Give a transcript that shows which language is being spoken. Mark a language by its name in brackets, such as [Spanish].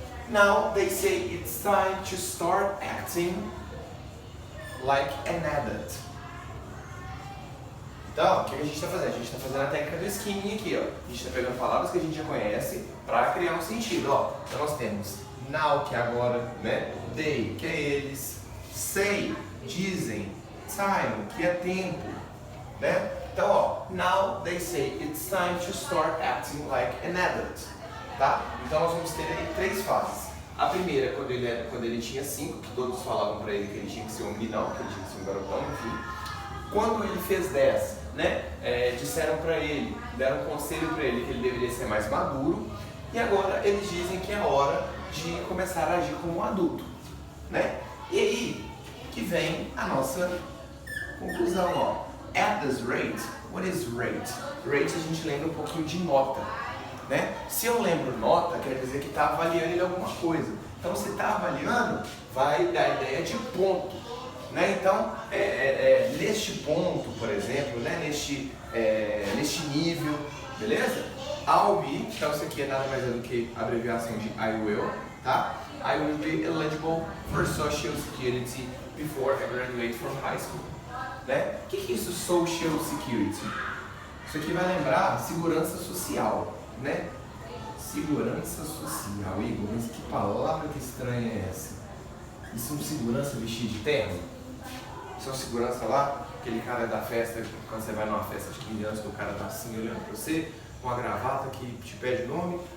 [English] Now they say it's time to start acting like an adult. [Portuguese] Então, o que a gente está fazendo? A gente está fazendo a técnica do skimming aqui, ó. A gente está pegando palavras que a gente já conhece para criar um sentido, ó. Então nós temos now, que é agora, né? They, que é eles. Say, dizem. Time, que é tempo, né? [English] Então, ó, now they say it's time to start acting like an adult, tá? [Portuguese] Então nós vamos ter aí 3 fases. A primeira, quando ele tinha 5, que todos falavam pra ele que ele tinha que ser um menino, que ele tinha que ser um garotão, enfim. Quando ele fez 10, né, disseram pra ele, deram um conselho pra ele que ele deveria ser mais maduro, e agora eles dizem que é hora de começar a agir como um adulto, né? E aí que vem a nossa conclusão, ó. [English] At this rate, what is rate? [Portuguese] Rate a gente lembra um pouquinho de nota, né? Se eu lembro nota, quer dizer que está avaliando ele alguma coisa. Então, se está avaliando, vai dar a ideia de ponto, né? Então, neste ponto, por exemplo, né? neste nível, beleza? [English] I'll be, [Portuguese] então isso aqui é nada mais do que a abreviação de I will, tá? [English] I will be eligible for Social Security before I graduate from high school. [Portuguese] Né? O que é isso, Social Security? Isso aqui vai lembrar segurança social, né? Segurança social, Igor, mas que palavra que estranha é essa? Isso é um segurança vestido de terno? Isso é um segurança lá, aquele cara da festa, quando você vai numa festa de 15 anos, que o cara tá assim olhando pra você, com uma gravata que te pede o nome?